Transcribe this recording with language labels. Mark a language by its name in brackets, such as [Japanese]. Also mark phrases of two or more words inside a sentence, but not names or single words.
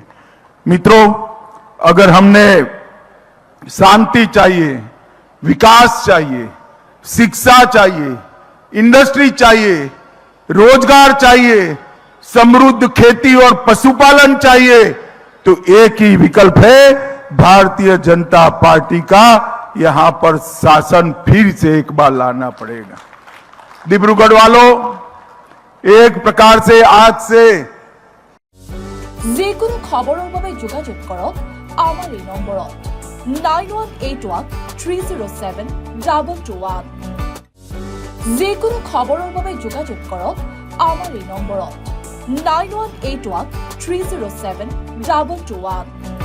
[Hindi] मित्रों, अगर हमने शांति चाहिए, विकास चाहिए, शिक्षा चाहिए, इंडस्ट्री चाहिए, रोजगार चाहिए, समृद्ध खेती और पशुपालन चाहिए, तो एक ही विकल्प है भारतीय जनता पार्टी का। यहां पर शासन फिर से एक बार लाना पड़ेगा। डिब्रूगढ़ वालों, एक प्रकार से आज से [Assamese] যিকোনো খবৰৰ বাবে যোগাযোগ কৰক আমাৰ এই নম্বৰত 9181307221। যিকোনো খবৰৰ বাবে যোগাযোগ কৰক আমাৰ এই নম্বৰত 9181307221।